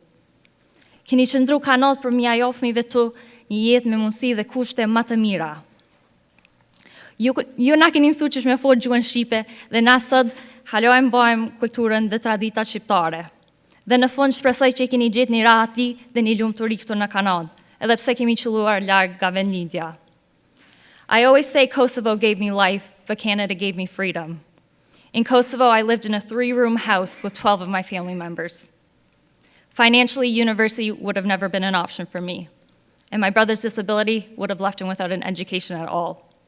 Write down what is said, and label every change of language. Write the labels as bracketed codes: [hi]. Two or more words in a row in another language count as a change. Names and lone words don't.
[sq] Keni qëndru Kanadë për m'ja jap fëmijëve tu një jetë me mundësi dhe kushte më të mira. Ju na keni mësuar që me fol gjuhën shqipe dhe na sot halojmë bëjmë kulturën dhe traditat shqiptare. Dhe në fund shpresoj që keni gjetë një rahati dhe një lumturi këtu në Kanadë, edhe pse kemi qelluar larg nga vendlindja. [en] I always say Kosovo gave me life, but Canada gave me freedom. In Kosovo, I lived in a 3-room house with 12 of my family members. Financially, university would have never been an option for me, and my brother's disability would have left him without an education at all.